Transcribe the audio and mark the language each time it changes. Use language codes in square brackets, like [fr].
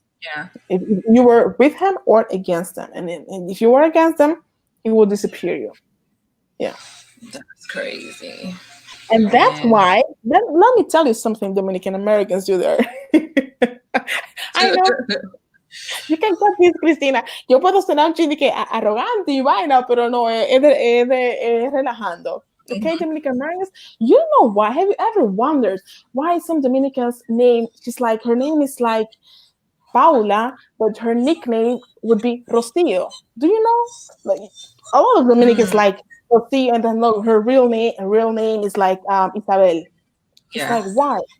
[en] Yeah. If you were with him or against them, and if you were against them, he will disappear you. Yeah. That's crazy. And that's why, let me tell you something Dominican Americans do there. I know. You can cut this, Cristina. [es] Yo puedo sonar un chini que arrogante y vaina, pero no, es relajando. [en] Okay, Dominican Americans, you know why? Have you ever wondered why some Dominicans name, her name is like Paula, but her nickname would be Rocío. Do you know? Like a lot of Dominicans like Rocío, and then her real name is like Isabel. It's like, why?